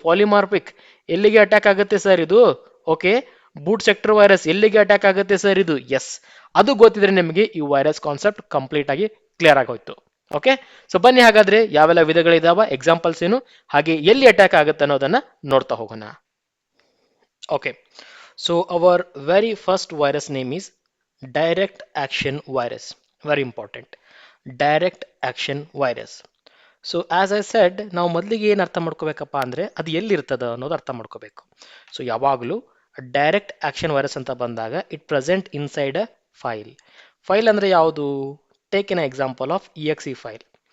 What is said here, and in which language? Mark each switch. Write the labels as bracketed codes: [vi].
[kn] Polymorphic ಎಲ್ಲಿಗೆ attack ಆಗುತ್ತೆ sir ಇದು. ಓಕೆ, ಬೂಟ್ ಸೆಕ್ಟರ್ ವೈರಸ್ ಎಲ್ಲಿಗೆ ಅಟ್ಯಾಕ್ ಆಗುತ್ತೆ ಸರ್ ಇದು. ಎಸ್, ಅದು ಗೊತ್ತಿದ್ರೆ ನಿಮಗೆ ಈ ವೈರಸ್ ಕಾನ್ಸೆಪ್ಟ್ ಕಂಪ್ಲೀಟ್ ಆಗಿ ಕ್ಲಿಯರ್ ಆಗೋಯ್ತು. ಓಕೆ, ಸೊ ಬನ್ನಿ ಹಾಗಾದ್ರೆ ಯಾವೆಲ್ಲ ವಿಧಗಳಿದಾವ, ಎಕ್ಸಾಂಪಲ್ಸ್ ಏನು, ಹಾಗೆ ಎಲ್ಲಿ ಅಟ್ಯಾಕ್ ಆಗುತ್ತೆ ಅನ್ನೋದನ್ನ ನೋಡ್ತಾ ಹೋಗೋಣ. [en] Okay, so our very first virus name is direct action virus. Very important, direct action virus. [kn] So as I said, ನಾವು ಮೊದಲಿಗೆ ಏನು ಅರ್ಥ ಮಾಡ್ಕೋಬೇಕಪ್ಪ ಅಂದರೆ ಅದು ಎಲ್ಲಿರ್ತದ ಅನ್ನೋದು ಅರ್ಥ ಮಾಡ್ಕೋಬೇಕು. ಸೊ ಯಾವಾಗಲೂ ಡೈರೆಕ್ಟ್ ಆಕ್ಷನ್ ವೈರಸ್ ಅಂತ ಬಂದಾಗ [en] It present inside a file. [kn] File ಅಂದರೆ ಯಾವುದು? [en] Take an example of E X E file.